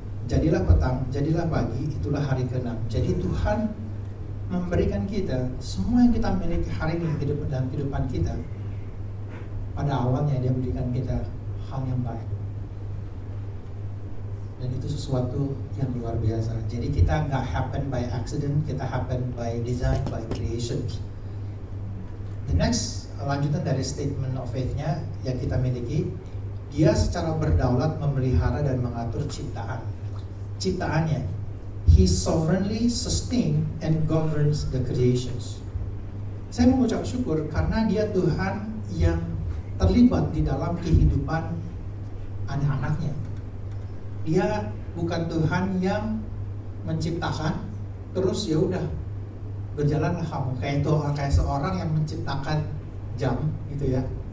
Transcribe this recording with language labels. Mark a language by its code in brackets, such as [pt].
[id] Jadilah petang, jadilah pagi, itulah hari ke-6. Jadi Tuhan memberikan kita semua yang kita miliki hari ini dalam kehidupan kita. Pada awalnya Dia berikan kita hal yang baik, dan itu sesuatu yang luar biasa. Jadi kita nggak [en] happen by accident, kita happen by design, by creation. The next, [id] lanjutan dari statement of faith-nya yang kita miliki, Dia secara berdaulat memelihara dan mengatur ciptaannya. [en] He sovereignly sustain and governs the creations. [id] Saya mengucap syukur karena Dia Tuhan yang terlibat di dalam kehidupan anak-anaknya. Dia bukan Tuhan yang menciptakan terus ya udah berjalanlah kamu, kayak seorang yang menciptakan jam gitu ya.